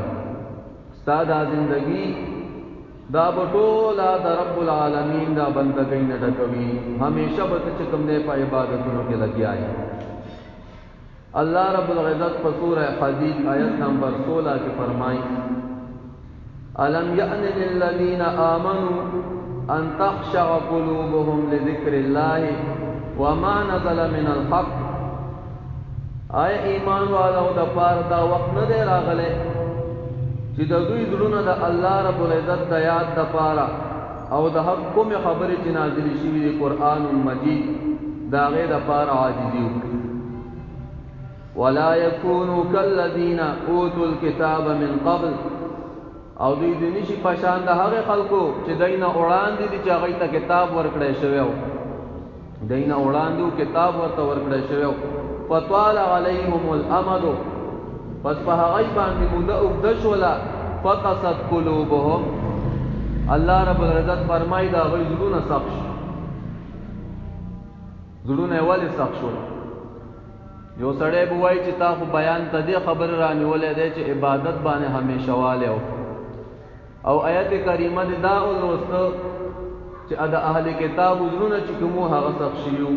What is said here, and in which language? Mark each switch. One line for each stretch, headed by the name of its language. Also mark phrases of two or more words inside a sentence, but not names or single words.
Pashto: ستا دا زندګي دا به ټوله د رب العالمین دا بندګۍ نه ډکوي، همیشه به ته چې کوم دی په عبادتونو کې لګیا یې. اللہ رب العزت په سورہ حدید آیت نمبر 16 کې فرمائی
Arabic: الم یأن للذین آمنوا ان تخشع قلوبهم لذکر اللہ وما نزل من الحق.
Pashto: آیا ایمان والو د پاره دا وخت نه دی راغلی چې د دوی زړونه د الله رب العزت د یاد د پاره او د حق کومې خبرې چې نازلې شوي دي قرآن مجید د هغې د پاره عاجزي وکړي.
Arabic: ولا يكونوا كالذين اوتوا الكتاب من قبل،
Pashto: او دوی د نشي پشان د هغه خلکو چې دینه وړاندې دي چې هغه ته کتاب ورکړی شوی و، دینه وړاندې کتاب ورته ورکړی شوی و.
Arabic: فطال عليهم الامد،
Pashto: پس په هغه باندې موده اوږده شوله.
Arabic: فقست قلوبهم،
Pashto: الله رب العزت فرمایي دا هغوی زړونه سخت شو. زړونه یې ولې سخت شول؟ یو سړی به وایي چې تا خو بیان ته دې خبر رانیولی دی چې عبادت باندې همیشه والی او آیت کریمه دې دا ولوسته چې د اهل کتاب زړونه چې کوم هغه سخت شوي وو.